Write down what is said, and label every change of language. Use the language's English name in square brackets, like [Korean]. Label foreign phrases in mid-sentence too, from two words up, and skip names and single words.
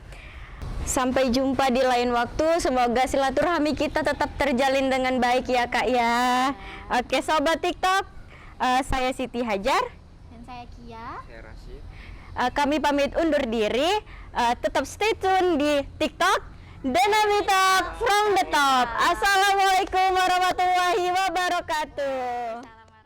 [Indonesian] Sampai jumpa di lain waktu, semoga silaturahmi kita tetap terjalin dengan baik ya Kak ya. Oke Sobat TikTok, saya Siti Hajar Dan saya Kia. Saya Rashid. Kami pamit undur diri. Tetap [English] stay tune [Indonesian] di TikTok Dynamic Talk from the Top. [Arabic] Assalamualaikum warahmatullahi wabarakatuh.